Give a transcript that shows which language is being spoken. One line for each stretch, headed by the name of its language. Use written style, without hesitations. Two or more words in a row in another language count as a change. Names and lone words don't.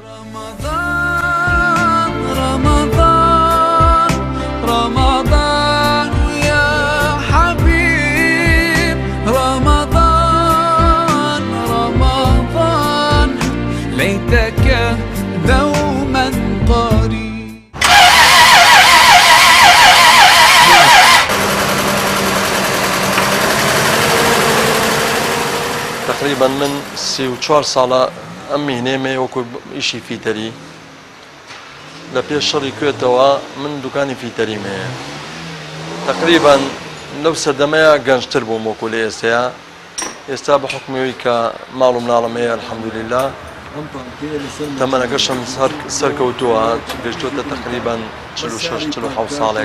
Arabic: رمضان رمضان رمضان يا حبيب رمضان رمضان ليتك دوما قريب.
Central Kurdish: تقريبا من 34 ساڵە ئەم میهنەیەمێ وەکو ئیشی فیتەری لە پێش شەڕی کوێتەوە من دوکانی فیتەریمەیە تقریبا لەو سەردەمەیە گەنجتر بووم وەکو لە ئێستا بە حکمەوەی کە ماڵ و مناڵەمەیە الحەمدوللیلا تەمەنەکەشم سەرکەوتووە گەشتووەتە تقریبا 46-47 ساڵێک.